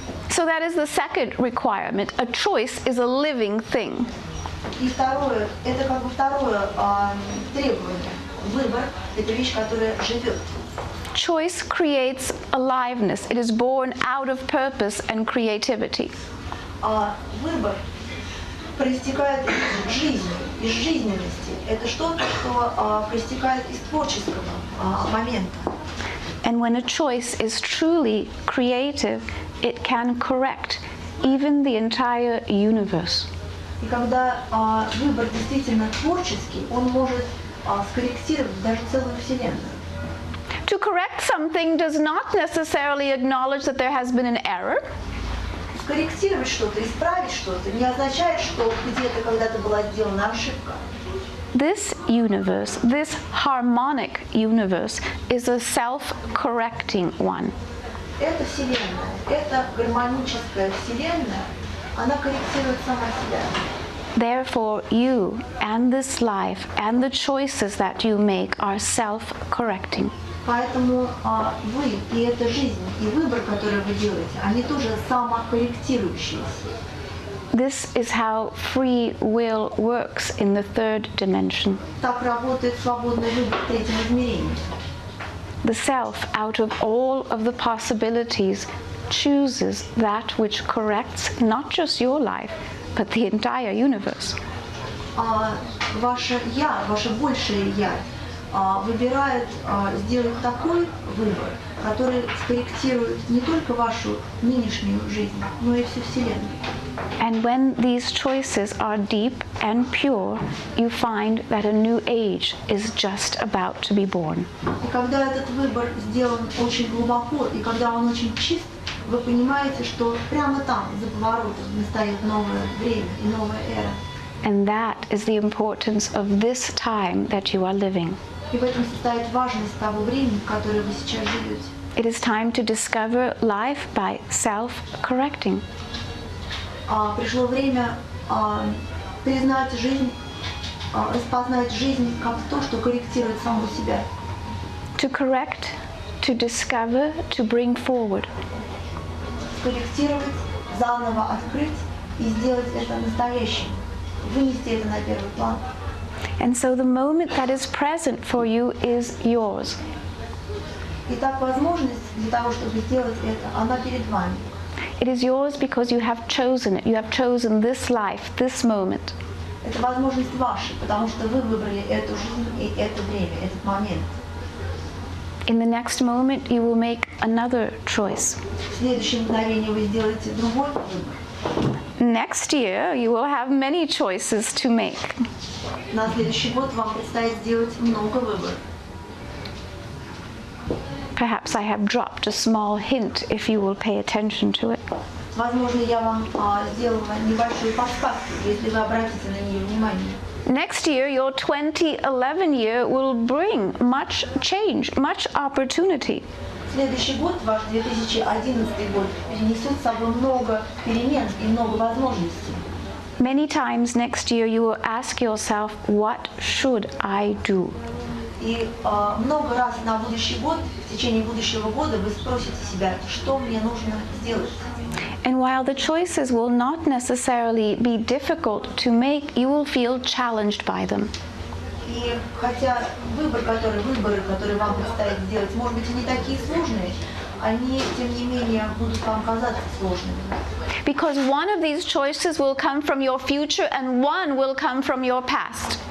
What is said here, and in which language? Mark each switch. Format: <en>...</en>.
<en>So that is the second requirement. A choice is a living thing.</en> <ru>И второе, это как бы второе требование. Выбор – это вещь, которая живет.</ru> <en>Choice creates aliveness. It is born out of purpose and creativity.</en> <ru>Выбор проистекает из жизни, из жизненности. Это что-то, что проистекает из творческого момента.</ru> <en>And when a choice is truly creative, it can correct even the entire universe.</en> <ru>И когда выбор действительно творческий, он может скорректировать даже целую вселенную.</ru> <en>To correct something does not necessarily acknowledge that there has been an error.</en> <ru>Скорректировать что-то, исправить что-то не означает, что где-то когда-то была сделана ошибка.</ru> <en>This universe, this harmonic universe, is a self-correcting one.</en> <ru>Эта вселенная, эта гармоническая вселенная, она корректирует сама себя.</ru> <en>Therefore, you and this life and the choices that you make are self-correcting.</en> <ru>Поэтому вы и эта жизнь, и выбор, который вы делаете, они тоже самокорректирующиеся.</ru> <en>This is how free will works in the third dimension.</en> <ru>Так работает свободный выбор в третьем измерении.</ru> <en>The self, out of all of the possibilities, chooses that which corrects not just your life, but the entire universe.</en> <ru>Ваше «я», ваше большее «я» выбирает сделать такой выбор, который скорректирует не только вашу нынешнюю жизнь, но и всю Вселенную.</ru> <en>And when these choices are deep and pure, you find that a new age is just about to be born.</en> <ru>И когда этот выбор сделан очень глубоко, и когда он очень чист, вы понимаете, что прямо там, за поворотом, настает новое время и новая эра.</ru> <en>And that is the importance of this time that you are living.</en> <ru>И в этом состоит важность того времени, в которое вы сейчас живете.</ru> <en>It is time to discover life by self-correcting.</en> <ru>Пришло время признать жизнь, распознать жизнь как то, что корректирует саму себя.</ru> <en>To correct, to discover, to bring forward.</en> <ru>Скорректировать, заново открыть и сделать это настоящим. Вынести это на первый план.</ru> <en>And so the moment that is present for you is yours.</en> <ru>Итак, возможность для того, чтобы сделать это, она перед вами.</ru> <en>It is yours because you have chosen it. You have chosen this life, this moment.</en> <ru>Это возможность ваша, потому что вы выбрали эту жизнь и это время, этот момент.</ru> <en>In the next moment, you will make another choice.</en> <ru>В следующее мгновение вы сделаете другой выбор.</ru> <en>Next year, you will have many choices to make.</en> <ru>На следующий год вам предстоит сделать много выборов.</ru> <en>Perhaps I have dropped a small hint if you will pay attention to it.</en> <ru>Возможно, я вам сделала небольшую подсказку, если вы обратите на нее внимание.</ru> <en>Next year, your 2011 year will bring much change, much opportunity.</en> <ru>Следующий год, ваш 2011 год, принесет с собой много перемен и много возможностей.</ru> <en>Many times next year, you will ask yourself, what should I do?</en> <ru>И много раз на будущий год, в течение будущего года, вы спросите себя, что мне нужно сделать.</ru> <en>And while the choices will not necessarily be difficult to make, you will feel challenged by them.</en> <ru>И хотя выборы, которые вам предстоит сделать, может быть, и не такие сложные, они, тем не менее, будут вам казаться сложными.</ru> <en>Because one of these choices will come from your future and one will come from your past.</en>